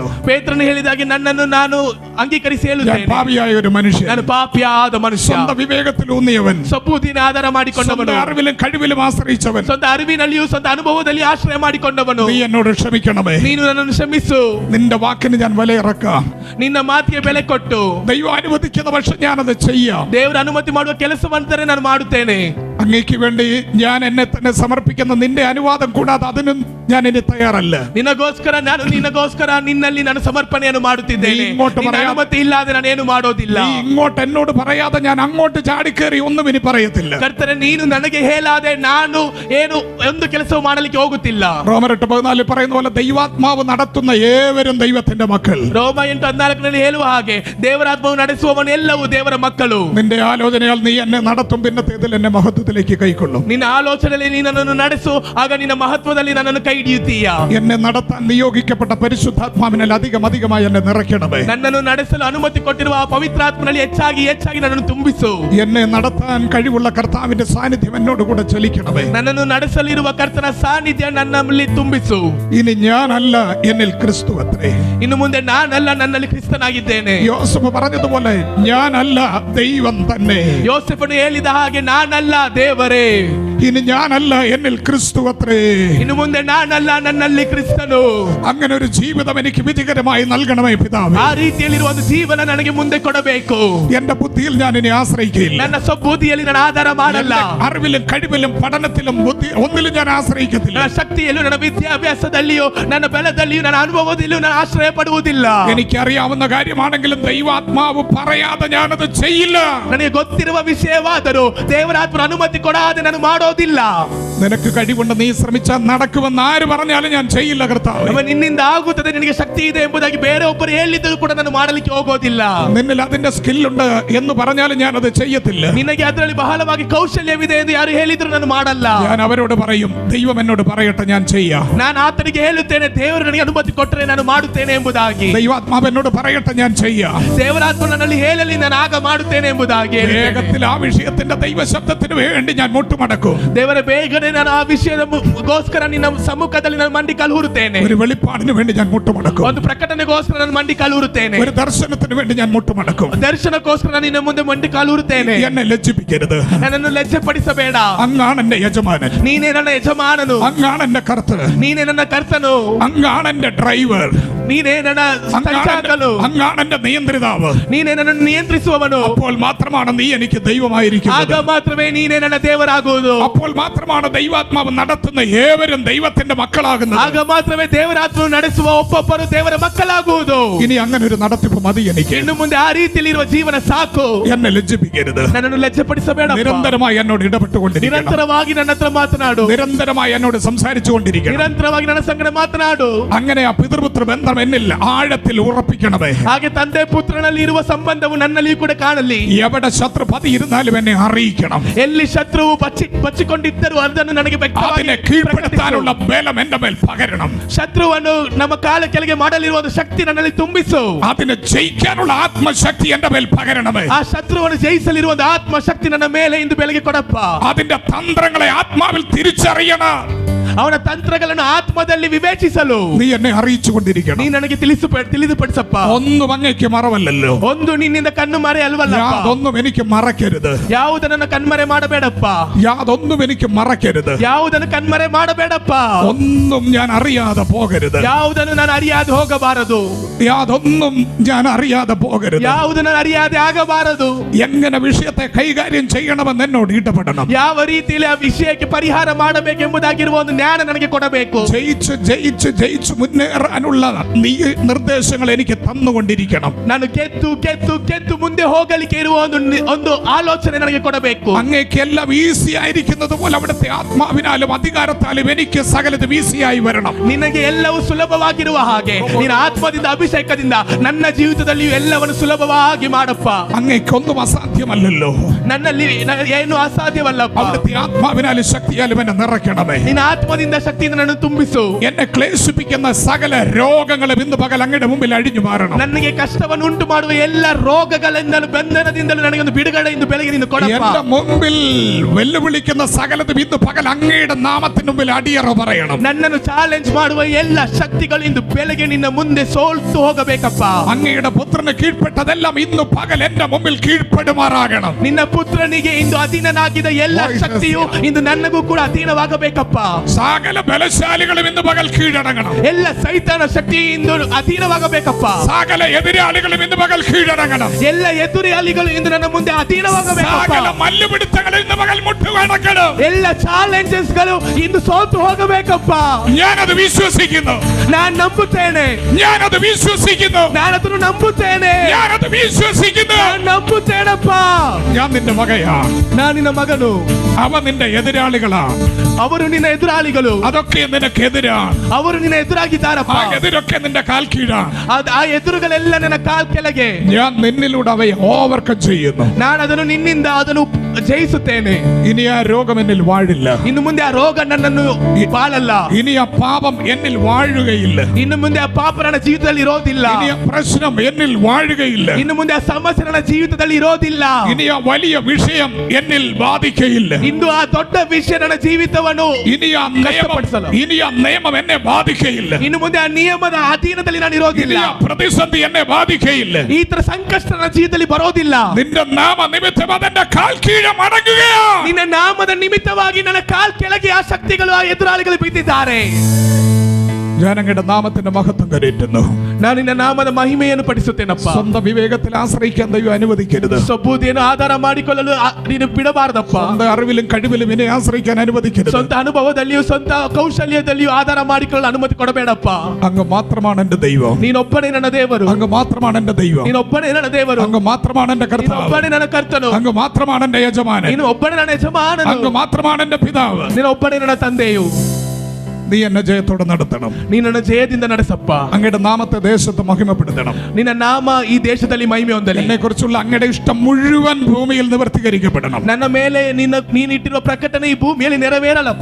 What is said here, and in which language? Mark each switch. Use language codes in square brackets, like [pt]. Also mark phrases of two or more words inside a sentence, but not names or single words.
[kn] ಪೇತ್ರನು ಹೇಳಿದಾಗೆ ನನ್ನನ್ನು ನಾನು ಅಂಗೀಕರಿಸಿ [ml] ഞാൻ [kn] ಹೇಳುತ್ತೇನೆ. [ml] പാപിയായ ഒരു മനുഷ്യൻ, [kn] ನಾನು ಪಾಪಿಯಾದ ಮನುಷ್ಯ, [ml] സ്വന്തം വിവേകത്തിൽ ഊന്നിയവൻ, [kn] ಸಬೂದಿನ ಆಧಾರ ಮಾಡಿಕೊಂಡವನು, [ml] സ്വന്തം അറിവിലും കഴിവിലും ആശ്രയിച്ചവൻ. [kn] ಸ್ವಂತ ಅರಿವಿನಲ್ಲಿಯೂ ಸ್ವಂತ ಅನುಭವದಲ್ಲಿ ಆಶ್ರಯ ಮಾಡಿಕೊಂಡವನು. [ml] നീ എന്നോട് ക്ഷമിക്കണമേ. [kn] ನೀನು ನನ್ನನ್ನು ಕ್ಷಮಿಸು. [ml] നിന്റെ വാക്കിന് ഞാൻ വിലയിറക്കാം. [kn] ನಿನ್ನ ಮಾತಿಗೆ ಬೆಲೆ ಕೊಟ್ಟು [ml] ദൈവം അനുവദിക്കുന്ന പക്ഷം ഞാനത് ചെയ്യാം. [kn] ದೇವರ ಅನುಮತಿ ಮಾಡುವ ಕೆಲಸವಂತರೆ ನಾನು ಮಾಡುತ್ತೇನೆ. [ml] അങ്ങേക്ക് വേണ്ടി ഞാൻ എന്നെ തന്നെ സമർപ്പിക്കുന്ന നിന്റെ അനുവാദം കൂടാതെ അതിനും ഞാൻ ഇനി തയ്യാറല്ല. [kn] ನಿನಗೋಸ್ಕರ ನಿನ್ನಲ್ಲಿ ನಾನು ಸಮರ್ಪಣೆಯನ್ನು ಮಾಡುತ್ತಿದ್ದೇನೆ. ನಿನ್ನ ಅನುಮತಿ ಇಲ್ಲದೆ ನಾನು ಏನು ಮಾಡೋದಿಲ್ಲ. [ml] നീ ഇങ്ങോട്ട് എന്നോട് പറയാതെ ഞാൻ അങ്ങോട്ട് ചാടിക്കേറി ഒന്നും ഇനി പറയത്തില്ല. [kn] ಕರ್ತನೆ, ನೀನು ನನಗೆ ಹೇಳಾದೆ ನಾನು ಏನು ಒಂದು ಕೆಲಸವು ಮಾಡಲಿಕ್ಕೆ ಹೋಗುತ್ತಿಲ್ಲ. [ml] റോമർ 8:14 പറയുന്ന പോലെ ദൈവാത്മാവ് നടത്തുന്ന ഏവരും ദൈവത്തിന്റെ മക്കൾ. [kn] ರೋಮ 8:14 ಹೇಳುವ ಹಾಗೆ ದೇವರಾತ್ಮವು ನಡೆಸುವವನು ಎಲ್ಲವೂ ದೇವರ ಮಕ್ಕಳು. [ml] നിന്റെ ആലോചനയാൽ നീ എന്നെ നടത്തും, പിന്നത്തേതിൽ എന്നെ മഹത്വത്തിലേക്ക് കൈക്കൊള്ളും. [kn] ನಿನ್ನ ಆಲೋಚನೆಯಲ್ಲಿ ನೀ ನನ್ನನ್ನು ನಡೆಸು, ಆಗ ನಿನ್ನ ಮಹತ್ವದಲ್ಲಿ ನನ್ನನ್ನು ಕೈ ಹಿಡಿಯುತ್ತೀಯ. [ml] എന്നെ നടത്താൻ നിയോഗിക്കപ്പെട്ട പരിശുദ്ധാത്മാവിനാൽ അധികമായി എന്നെ നിറയ്ക്കണമേ. [kn] ನನ್ನನ್ನು ನಡೆಸಲು ಅನುಮತಿ ಕೊಟ್ಟಿರುವ ಆ ಪವಿತ್ರಾತ್ಮನಲ್ಲಿ ಹೆಚ್ಚಾಗಿ ನನ್ನನ್ನು ತುಂಬಿಸು. [ml] എന്നെ നടത്താൻ കഴിവുള്ള കർത്താവിന്റെ സാന്നിധ്യം എന്നോട് കൂടെ ചലിക്കണമേ. [kn] ನನ್ನನ್ನು ನಡೆಸಲಿರುವ ಕರ್ತನ ಸಾನ್ನಿಧ್ಯ ನನ್ನಲ್ಲಿ ತುಂಬಿಸು. [ml] ഇനി ഞാനല്ല, എന്നിൽ ക്രിസ്തു അത്രേ. [kn] ಇನ್ನು ಮುಂದೆ ನಾನಲ್ಲ, ನನ್ನಲ್ಲಿ ಕ್ರಿಸ್ತನಾಗಿದ್ದೇನೆ. [ml] യോസഫ് പറഞ്ഞതുപോലെ ഞാനല്ല, ദൈവം തന്നെ. [kn] ಯೋಸೇಫನು ಹೇಳಿದ ಹಾಗೆ ನಾನಲ್ಲ, ದೇವರೇ. [ml] ഇനി ഞാനല്ല, എന്നിൽ ക്രിസ്തു അത്രേ. [kn] ಇನ್ನು ಮುಂದೆ ನಾನಲ್ಲ, ನನ್ನಲ್ಲಿ ಕ್ರಿಸ್ತನು. [ml] അങ്ങനെ ഒരു ജീവിതം എനിക്ക് വിധികരമായി നൽകണമേ പിതാവേ. [kn] ಆ ರೀತಿಯಲ್ಲಿರುವ ಒಂದು ಜೀವನ ನನಗೆ ಮುಂದೆ ಕೊಡಬೇಕು. [ml] എന്റെ ബുദ്ധിയിൽ ഞാൻ ഇനി ആശ്രയിക്കില്ല. [kn] ನನ್ನ ಸ್ವಬುದ್ಧಿಯಲ್ಲಿ ನಾನು ಆಧಾರ ಮಾಡಲ್ಲ. [ml] അറിവിലും കഴിവിലും പഠനത്തിലും ബുദ്ധി ഒന്നിലും ഞാൻ ആശ്രയിക്കത്തില്ല. [kn] ನನ್ನ ಶಕ್ತಿಯಲ್ಲೂ ನನ್ನ ವಿದ್ಯಾಭ್ಯಾಸದಲ್ಲಿಯೂ ನನ್ನ ಬಲದಲ್ಲಿಯೂ ನನ್ನ ಅನುಭವದಲ್ಲಿಯೂ ನಾನು ಆಶ್ರಯ ಪಡುವುದಿಲ್ಲ. [ml] എനിക്കറിയാവുന്ന കാര്യമാണെങ്കിലും ദൈവാത്മാവ് പറയാതെ ഞാനത് ചെയ്യില്ല. [kn] ನನಗೆ ಗೊತ್ತಿರುವ ವಿಷಯವಾದರೂ ದೇವರಾತ್ಮನ ಅನುಮತಿ ಕೊಡಾದೆ ನಾನು ಮಾಡೋದಿಲ್ಲ. [ml] നിനക്ക് കഴിവുണ്ട്, നീ ശ്രമിച്ചാൽ നടക്കുമെന്ന് ആര് പറഞ്ഞാലും ഞാൻ ചെയ്യില്ല കർത്താവേ. [kn] ಅವ ನಿನ್ನಿಂದ ಆಗುತ್ತದೆ, ನಿನಗೆ ಶಕ್ತಿ ಇದೆ ಎಂಬುದಾಗಿ ಬೇರೆಯೊಬ್ಬರು ಹೇಳಿದರೂ ಕೂಡ ನಾನು ಮಾಡಲಿಕ್ಕೆ ಹೋಗೋದಿಲ್ಲ. [ml] നിന്നിൽ അതിന്റെ സ്കില്ലുണ്ട് എന്ന് പറഞ്ഞാലും ഞാൻ അത് ചെയ്യത്തില്ല. [kn] ನಿನಗೆ ಅದರಲ್ಲಿ ಬಹಳವಾಗಿ ಕೌಶಲ್ಯವಿದೆ ಎಂದು ಯಾರು ಹೇಳಿದ್ರು ನಾನು ಮಾಡಲ್ಲ. [ml] ഞാൻ അവരോട് പറയും, ദൈവം എന്നോട് പറയട്ടെ, ഞാൻ ചെയ്യാം. [kn] ನಾನು ಆತನಿಗೆ ಹೇಳುತ್ತೇನೆ, ದೇವರು ನನಗೆ ಅನುಮತಿ ಕೊಟ್ಟರೆ ನಾನು ಮಾಡುತ್ತೇನೆ ಎಂಬುದಾಗಿ. [ml] ദൈവാത്മാവ് എന്നോട് പറയട്ടെ, ഞാൻ ചെയ്യാം. [kn] ದೇವರಾತ್ಮ ನನ್ನಲ್ಲಿ ಹೇಳಲಿ, ನಾನು ಆಗ ಮಾಡುತ್ತೇನೆ ಎಂಬುದಾಗಿ. [ml] വേഗത്തിൽ ആ വിഷയത്തിന്റെ ദൈവശബ്ദത്തിന് വേണ്ടി ഞാൻ മുട്ടുമടക്കും. [kn] ದೇವರ ಬೇಗನೆ ನಾನು ಆ ವಿಷಯದಗೋಸ್ಕರ ನಿನ್ನ ಸಮ್ಮುಖದಲ್ಲಿ ನಾನು ಮಂಡಿ ಕಲ್ಹೂರುತ್ತೇನೆ. [ml] ഒരു വെളിപ്പാടിന് വേണ്ടി ഞാൻ മുട്ടുമടക്കും. [kn] ಒಂದು ಪ್ರಕಟಣೆಗೋಸ್ಕರ ನಾನು ಮಂಡಿ ಕಲ್ಹೂರುತ್ತೇನೆ. [ml] ഒരു ദർശനത്തിന് വേണ്ടി ഞാൻ മുട്ടുമടക്കും. [kn] ದರ್ಶನಕ್ಕೋಸ್ಕರ ನಾನು ನಿನ್ನ ಮುಂದೆ ಮಂಡಿ ಕಲ್ಹೂರುತ್ತೇನೆ. [ml] എന്നെ ലജ്ജിപ്പിക്കരുത്. [kn] ನನ್ನನ್ನು ಲಜ್ಜೆಪಡಿಸಬೇಡ. [ml] അങ്ങാണ് എന്റെ യജമാനൻ. [kn] ನೀನೇ ನನ್ನ ಯಜಮಾನನು. [ml] അങ്ങാണ് എന്റെ കർത്തൻ. [kn] ನೀನೇ ನನ್ನ ಕರ್ತನು. [ml] അങ്ങാണ് എന്റെ ഡ്രൈവർ. [kn] ನೀನೇ ನನ್ನ ಸಂಚಾಲಕನು. [ml] അങ്ങാണ് എന്റെ നിയന്ത്രിതാവ്. [kn] ನೀನೇ ನನ್ನನ್ನು ನಿಯಂತ್ರಿಸುವವನು. [ml] അപ്പോൾ മാത്രമാണ് നീ എനിക്ക് ദൈവമായിരിക്കുന്നത്. [kn] ಆಗ ಮಾತ್ರವೇ ನೀನೇ ನನ್ನ ದೇವರಾಗುವುದು. [ml] അപ്പോൾ മാത്രമാണ് ദൈവാത്മാവ് നടത്തുന്ന ഏവരും ദൈവത്തിന്റെ മക്കളാകുന്നത്. [kn] ಆಗ ಮಾತ್ರವೇ ದೇವರಾತ್ಮವು ನಡೆಸುವ ಒಬ್ಬೊಬ್ಬರು ದೇವರ ಮಕ್ಕಳಾಗುವುದು. [ml] ഇനി അങ്ങനെ ഒരു നടത്തിപ്പ് മതി എനിക്ക്. [kn] ಇನ್ನು ಮುಂದೆ ಆ ರೀತಿಯಲ್ಲಿರುವ ಜೀವನ ಸಾಕು. [ml] എന്നെ ലജ്ജിപ്പിക്കരുത്. [kn] ನನ್ನನ್ನು ಲಜ್ಜೆಪಡಿಸಬೇಡ. [ml] നിരന്തരമായി എന്നോട് ഇടപെട്ടുകൊണ്ടിരിക്കണം. [kn] ನಿರಂತರವಾಗಿ ನನ್ನ ಹತ್ರ ಮಾತನಾಡು. [ml] നിരന്തരമായി എന്നോട് സംസാരിച്ചുകൊണ്ടിരിക്കണം. [kn] ನಿರಂತರವಾಗಿ ನನ್ನ ಸಂಗಡ ಮಾತನಾಡು. [ml] അങ്ങനെ ആ പിതൃപുത്ര ബന്ധം എന്നിൽ ആഴത്തിൽ ഉറപ്പിക്കണമേ. [kn] ಹಾಗೆ ತಂದೆ ಪುತ್ರನಲ್ಲಿ ಇರುವ ಸಂಬಂಧವು ನನ್ನಲ್ಲಿ ಕೂಡ ಕಾಣಲಿ. [ml] എവിടെ ശത്രു പതിയിരുന്നാലും എന്നെ അറിയിക്കണം. [kn] ಎಲ್ಲಿ ಶತ್ರುವು ಬಚ್ಚಿಕೊಂಡಿದ್ದರೂ ಅದನ್ನು ನನಗೆ [ml] അതിനെ കീഴ്പ്പെടുത്താനുള്ള ബലം എന്റെ മേൽ പകരണം. [kn] ಶತ್ರುವನ್ನು ನಮ್ಮ ಕಾಲ ಕೆಳಗೆ ಮಾಡಲಿರುವ ಒಂದು ಶಕ್ತಿ ನನ್ನಲ್ಲಿ ತುಂಬಿಸು. [ml] അതിനെ ജയിക്കാനുള്ള ആത്മശക്തി എന്റെ മേൽ പകരണമേ. [kn] ಆ ಶತ್ರುವನ್ನು ಜಯಿಸಲಿರುವ ಒಂದು ಆತ್ಮಶಕ್ತಿ ನನ್ನ ಮೇಲೆ ಇಂದು ಬೆಳಗ್ಗೆ ಕೊಡಪ್ಪ. [ml] അതിന്റെ തന്ത്രങ്ങളെ ആത്മാവിൽ തിരിച്ചറിയണം. [kn] ಅವನ ತಂತ್ರಗಳನ್ನು ಆತ್ಮದಲ್ಲಿ ವಿವೇಚಿಸಲು [ml] നീ എന്നെ അറിയിച്ചുകൊണ്ടിരിക്കണം. [kn] ನೀ ನನಗೆ ತಿಳಿದುಪಡಿಸಪ್ಪ. [ml] ഒന്നും അങ്ങേക്ക് മറവല്ലല്ലോ. [kn] ಒಂದು ನಿನ್ನಿಂದ ಕಣ್ಣು ಮರೆ ಅಲ್ವಲ್ಲ. [ml] യാതൊന്നും എനിക്ക് മറക്കരുത്. [kn] ಯಾವುದನ್ನ ಕಣ್ಮರೆ ಮಾಡಬೇಡಪ್ಪ. [ml] യാതൊന്നും എനിക്ക് മറക്കരുത്. [kn] ಯಾವುದನ್ನು ಕಣ್ಮರೆ ಮಾಡಬೇಡಪ್ಪ. [ml] ഒന്നും ഞാൻ അറിയാതെ പോകരുത്. [kn] ಯಾವುದನ್ನು ನಾನು ಅರಿಯಾದೆ ಹೋಗಬಾರದು. [ml] യാതൊന്നും ഞാൻ അറിയാതെ പോകരുത്. [kn] ಯಾವುದು ನಾನು ಅರಿಯಾದೆ ಆಗಬಾರದು. [ml] എങ്ങനെ വിഷയത്തെ കൈകാര്യം ചെയ്യണമെന്ന് എന്നോട് ഇടപെടണം. [kn] ಯಾವ ರೀತಿಯಲ್ಲಿ ಆ ವಿಷಯಕ್ಕೆ ಪರಿಹಾರ ಮಾಡಬೇಕೆಂಬುದಾಗಿರುವ ಒಂದು ಜ್ಞಾನ ನನಗೆ ಕೊಡಬೇಕು. [ml] ജയിച്ച് ജയിച്ച് ജയിച്ച് മുന്നേറാനുള്ള നീ നിർദ്ദേശങ്ങൾ എനിക്ക് തന്നുകൊണ്ടിരിക്കണം. [kn] ನಾನು ಗೆದ್ದು ಗೆದ್ದು ಗೆದ್ದು ಮುಂದೆ ಹೋಗಲಿಕ್ಕೆ ಇರುವ ಒಂದು ಆಲೋಚನೆ ನನಗೆ ಕೊಡಬೇಕು. [ml] അങ്ങേക്ക് എല്ലാം ഈസി ആയിരിക്കുന്നത് പോലെ അവിടുത്തെ ആത്മാവിനാലും അധികാരത്താലും എനിക്ക് സകലതും ഈസിയായി വരണം. [kn] ನಿನಗೆ ಎಲ್ಲವೂ ಸುಲಭವಾಗಿರುವ ಹಾಗೆ ನಿನ್ನ ಆತ್ಮದಿಂದ ಅಭಿಷೇಕದಿಂದ ನನ್ನ ಜೀವಿತದಲ್ಲಿಯೂ ಎಲ್ಲವನ್ನು ಸುಲಭವಾಗಿ ಮಾಡಪ್ಪ. [ml] അങ്ങേക്കൊന്നും അസാധ്യമല്ലല്ലോ. [kn] ನನ್ನಲ್ಲಿ ಏನು ಅಸಾಧ್ಯವಲ್ಲಪ್ಪ. [ml] അവിടുത്തെ ആത്മാവിനാലും ശക്തിയാലും എന്നെ നിറയ്ക്കണമേ. [kn] ನಿನ್ನ ಆತ್ಮದಿಂದ ಶಕ್ತಿಯಿಂದ ನನ್ನ ತುಂಬಿಸು. [ml] എന്നെ ക്ലേശിപ്പിക്കുന്ന സകല രോഗങ്ങളും ഇന്ന് പകൽ അങ്ങയുടെ മുമ്പിൽ അഴിഞ്ഞു മാറണം. [kn] ನನಗೆ ಕಷ್ಟವನ್ನು ಉಂಟು ಮಾಡುವ ಎಲ್ಲ ರೋಗಗಳಿಂದಲೂ ಬಂಧನದಿಂದಲೂ ನನಗೆ ಒಂದು ಬಿಡುಗಡೆ ಇಂದು ಬೆಳಗ್ಗೆ ನಿಂದು ಕೊಡಪ್ಪ. [ml] എന്റെ മുമ്പിൽ വെല്ലുവിളിക്കുന്ന സകലതും ഇന്ന് പകൽ അങ്ങയുടെ നാമത്തിന് മുമ്പിൽ അടിയറ പറയണം. [kn] ನನ್ನನ್ನು ಚಾಲೆಂಜ್ ಮಾಡುವ ಎಲ್ಲ ಶಕ್ತಿಗಳು ಇಂದು ಬೆಳಗ್ಗೆ ನಿನ್ನ ಮುಂದೆ ಸೋಲ್ತು ಹೋಗಬೇಕಪ್ಪ. [ml] അങ്ങയുടെ പുത്രന് കീഴ്പ്പെട്ടതെല്ലാം ഇന്ന് പകൽ എന്റെ മുമ്പിൽ കീഴ്പ്പെടുമാറാകണം. [kn] ನಿನ್ನ ಪುತ್ರನಿಗೆ ಇಂದು ಅಧೀನನಾಗಿದ್ದ ಎಲ್ಲ ಶಕ್ತಿಯು ಇಂದು ನನಗೂ ಕೂಡ ಅಧೀನವಾಗಬೇಕಪ್ಪ. [ml] സകല ബലശാലികളും ഇന്ന് പകൽ കീഴടങ്ങണം. [kn] ಎಲ್ಲ ಸೈತಾನ ಶಕ್ತಿ ಇಂದು ಅಧೀನವಾಗಬೇಕಪ್ಪ. [ml] സകല എതിരാളികളും ഇന്ന് പകൽ കീഴടങ്ങണം. [kn] ಎಲ್ಲ ಎದುರಾಳಿಗಳು ಇಂದು ನನ್ನ ಮುಂದೆ ಅಧೀನವಾಗಬೇಕಪ್ಪ. [ml] സകല മല്ലുപിടുത്തങ്ങളിൽ ഇന്ന് പകൽ മുട്ടുകടക്കണം. [kn] ಎಲ್ಲ ಚಾಲೆಂಜಸ್ ಗಳು ಇಂದು ಸೋತು ಹೋಗಬೇಕಪ್ಪ. [ml] ഞാനത് വിശ്വസിക്കുന്നു. [kn] ನಾನು ನಂಬುತ್ತೇನೆ. [ml] ഞാനത് വിശ്വസിക്കുന്നു. [kn] ನಾನು ಅದನ್ನು ನಂಬುತ್ತೇನೆ. [ml] ഞാനത് വിശ്വസിക്കുന്നു. [kn] ನಾನು ನಂಬುತ್ತೇನಪ್ಪ. [ml] ഞാൻ നിന്റെ മകയാ. [kn] ನಾನು ನಿನ್ನ ಮಗನು. [ml] അവ നിന്റെ എതിരാളികളാ. [kn] ಅವರು ನಿನ್ನ ಎದುರಾಳಿಗಳು. [ml] അതൊക്കെ നിനക്കെതിരാണ്. [kn] ಅವರು ನಿನ್ನ ಎದುರಾಗಿದ್ದಾರಪ್ಪ. [ml] ആ എതിരൊക്കെ നിന്റെ കാൽ കീഴാണ്. [kn] ಆ ಎದುರುಗಳೆಲ್ಲ ನನ್ನ ಕಾಲ್ ಕೆಳಗೆ. [ml] ഞാൻ നിന്നിലൂടെ അവയെ ഓവർകം ചെയ്യുന്നു. [kn] ನಾನು ಅದನ್ನು ನಿನ್ನಿಂದ ಅದನ್ನು ಜಯಿಸುತ್ತೇನೆ. [ml] ഇനി ആ രോഗം എന്നിൽ വാഴില്ല. [kn] ಇನ್ನು ಮುಂದೆ ಆ ರೋಗ ನನ್ನನ್ನು ಬಾಳಲ್ಲ. [ml] ഇനി ആ പാപം എന്നിൽ വാഴുകയില്ല. [kn] ಇನ್ನು ಮುಂದೆ ಆ ಪಾಪ ನನ್ನ ಜೀವಿತದಲ್ಲಿ ಇರೋದಿಲ್ಲ. [ml] ഇനി ആ പ്രശ്നം എന്നിൽ വാഴുകയില്ല. [kn] ಇನ್ನು ಮುಂದೆ ಆ ಸಮಸ್ಯೆ ನನ್ನ ಜೀವಿತದಲ್ಲಿ ಇರೋದಿಲ್ಲ. [ml] ഇനി ആ വലിയ വിഷയം എന്നിൽ ബാധിക്കയില്ല. [kn] ಇಂದು ಆ ದೊಡ್ಡ ವಿಷಯ ನನ್ನ ಜೀವಿತವನ್ನು [ml] ഇനി ആ നിയമം എന്നെ ബാധിക്കയില്ല. [kn] ಇನ್ನು ಮುಂದೆ ಆ ನಿಯಮದ ಅಧೀನದಲ್ಲಿ ನಾನು ಇರೋದಿಲ್ಲ. [ml] ഇനി ആ പ്രതിസന്ധി എന്നെ ബാധിക്കയില്ല. [kn] ಈ ತರ ಸಂಕಷ್ಟ ನನ್ನ ಜೀವಿತದಲ್ಲಿ ಬರೋದಿಲ್ಲ. [ml] നിന്റെ നാമ നിമിത്തം അതെന്റെ കാൽ കീഴെ മടങ്ങുകയാ. [kn] ನಿನ್ನ ನಾಮದ ನಿಮಿತ್ತವಾಗಿ ನನ್ನ ಕಾಲ್ ಕೆಳಗೆ ಆ ಶಕ್ತಿಗಳು ಆ ಎದುರಾಳಿಗಳು ಬಿದ್ದಿದ್ದಾರೆ. [ml] ഞാൻ അങ്ങയുടെ നാമത്തിന്റെ മഹത്വം കരയറ്റുന്നു. [kn] ನಾನು ನಿನ್ನ ನಾಮದ ಮಹಿಮೆಯನ್ನು ಪಡಿಸುತ್ತೇನಪ್ಪ. [ml] സ്വന്തം വിവേകത്തിൽ ആശ്രയിക്കാൻ ദൈവം അനുവദിക്കരുത്. [kn] ಸ್ವಬುದ್ಧಿಯನ್ನು ಆಧಾರ ಮಾಡಿಕೊಳ್ಳಲು ನೀನು ಬಿಡಬಾರದಪ್ಪ. [ml] സ്വന്തം അറിവിലും കഴിവിലും ഇനി ആശ്രയിക്കാൻ അനുവദിക്കരുത്. [kn] ಸ್ವಂತ ಅನುಭವದಲ್ಲಿಯೂ ಸ್ವಂತ ಕೌಶಲ್ಯದಲ್ಲಿಯೂ ಆಧಾರ ಮಾಡಿಕೊಳ್ಳಲು ಅನುಮತಿ ಕೊಡಬೇಡಪ್ಪ. [ml] അങ്ങ് മാത്രമാണ് എന്റെ ദൈവം. [kn] ನೀನೊಬ್ಬನೇ ನನ್ನ ದೇವರು. [ml] അങ്ങ് മാത്രമാണ് എന്റെ ദൈവം. [kn] ನೀನೊಬ್ಬನೇ ನನ್ನ ದೇವರು. [ml] അങ്ങ് മാത്രമാണ് എന്റെ കർത്താവ്. [kn] ನೀನೊಬ್ಬನೇ ನನ್ನ ಕರ್ತನು. [ml] അങ്ങ് മാത്രമാണ് എന്റെ യജമാനൻ. [kn] ನೀನು ಒಬ್ಬನೇ ನನ್ನ ಯಜಮಾನನು. [ml] അങ്ങ് മാത്രമാണ് എന്റെ പിതാവ്. [kn] ನೀನೊಬ್ಬನೇ ನನ್ನ ತಂದೆಯು. [ml] നീ എന്നെ ജയത്തോടെ നടത്തണം. [kn] ನೀ ನನ್ನ ಜಯದಿಂದ ನಡೆಸಪ್ಪ. [ml] അങ്ങയുടെ നാമത്തെ ദേശത്ത് മഹിമപ്പെടുത്തണം. [kn] ನಿನ್ನ ನಾಮ ಈ ದೇಶದಲ್ಲಿ ಮಹಿಮೆ ಹೊಂದಲಿ. [ml] എന്നെ കുറിച്ചുള്ള അങ്ങയുടെ ഇഷ്ടം മുഴുവൻ ഭൂമിയിൽ നിവർത്തീകരിക്കപ്പെടണം. [kn] ನನ್ನ ಮೇಲೆ ನೀನಿಟ್ಟಿರುವ ಪ್ರಕಟಣೆ ಈ ಭೂಮಿಯಲ್ಲಿ ನೆರವೇರಲಪ್ಪ.